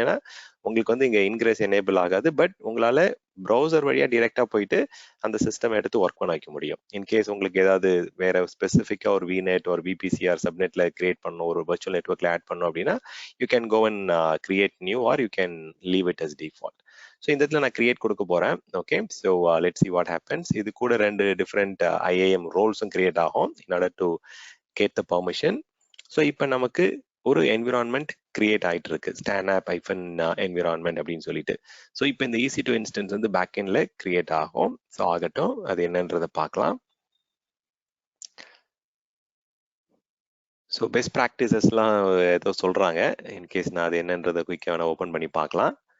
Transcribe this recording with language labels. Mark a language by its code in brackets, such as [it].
[ta] ஏன்னா உங்களுக்கு வந்து இங்க இன்கிரேஸ் எனேபிள் ஆகாது, பட் உங்களால ப்ரௌசர் வழியா டைரக்டா போயிட்டு அந்த சிஸ்டம் எடுத்து ஒர்க் பண்ண வைக்க முடியும். இன்கேஸ் உங்களுக்கு ஏதாவது வேற ஸ்பெசிஃபிக்கா ஒரு VNet ஒரு VPCR சப்நெட்ல கிரியேட் பண்ணணும், ஒரு வர்ச்சுவல் நெட்வொர்க்ல ஆட் பண்ணணும் அப்படின்னா [en] You can go and create new or you can leave it as default. [ta] So இந்த இடத்துல நான் கிரியேட் கொடுக்க போறேன். Okay, so [en] Let's see what happens. [ta] இது கூட 2 டிஃப்ரெண்ட் IAM ரோல்ஸும் கிரியேட் ஆகும் [en] in order to get the permission. [ta] So இப்போ நமக்கு ஒரு என்விரான்மெண்ட் கிரியேட் ஆயிட்டு இருக்கு, ஸ்டான் ஆப் என்விரான்மெண்ட் அப்படின்னு சொல்லிட்டு. ஸோ இப்போ இந்த EC2 இன்ஸ்டன்ஸ் வந்து பேக் எண்ட்ல கிரியேட் ஆகும். ஸோ ஆகட்டும், அது என்னன்றதை பார்க்கலாம். ஸோ பெஸ்ட் ப்ராக்டிசஸ்லாம் ஏதோ சொல்றாங்க. இன்கேஸ் நான் அது என்னன்றதை குயிக்காக வேணா ஓப்பன் பண்ணி பார்க்கலாம்.